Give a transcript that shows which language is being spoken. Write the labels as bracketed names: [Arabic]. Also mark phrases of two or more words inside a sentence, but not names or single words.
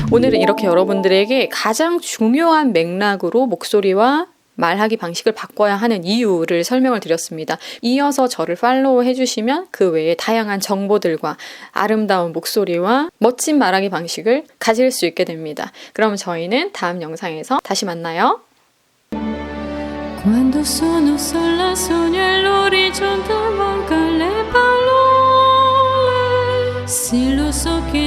[Korean] 오늘은 이렇게 여러분들에게 가장 중요한 맥락으로 목소리와 말하기 방식을 바꿔야 하는 이유를 설명을 드렸습니다. 이어서 저를 팔로우 해주시면 그 외에 다양한 정보들과 아름다운 목소리와 멋진 말하기 방식을 가질 수 있게 됩니다. 그럼 저희는 다음 영상에서 다시 만나요. [Italian] Quando sono sola sogno e l'orizzonte manca le parole, se lo so